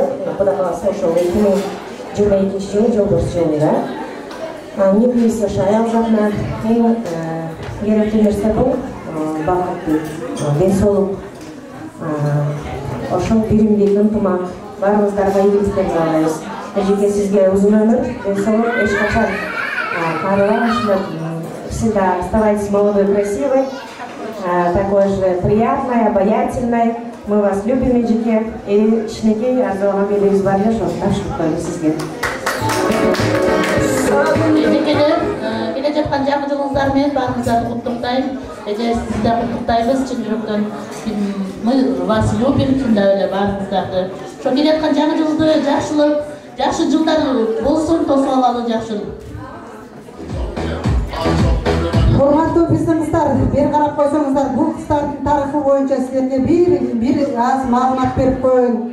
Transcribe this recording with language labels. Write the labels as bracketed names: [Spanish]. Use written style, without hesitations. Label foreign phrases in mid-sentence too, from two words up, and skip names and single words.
[Kyrgyz] Кудай кааласа ошол 2022 жылы жолдош жылында ниетибиз ошо аял затына эң керектүү нерсе бул бакыт, ден соолук, ошол биримдик, ынтымак. Барыңыздарга ийгиликтер каалайбыз. Эжеке сизге узун өмүр, ден соолук, эч качан каарыбаңыз. [Russian] Всегда оставайтесь молодой, красивой, такой же приятной, обаятельной. Мы вас любим, [Kyrgyz] эжеке. И кичинекей арзуган белибиз бар эле, ошону тапшырып коебуз сизге. Эжекелер, келе жаткан жаңы жылыңыздар менен баарыңыздарды куттуктайм. Эже сизди да куттуктайбыз чын жүрөктөн. [Russian] Мы вас любим, [Kyrgyz] чындап эле баарыңыздарды. Ошо келе жаткан жаңы жылды жакшылык, жакшы жылдар болсун, тосуп алалы жакшылык. Урматтуу биздин кыздар, бери карап койсоңуздар, бул кыздардын тарыхы боюнча силерге бир аз маалымат берип коеюн.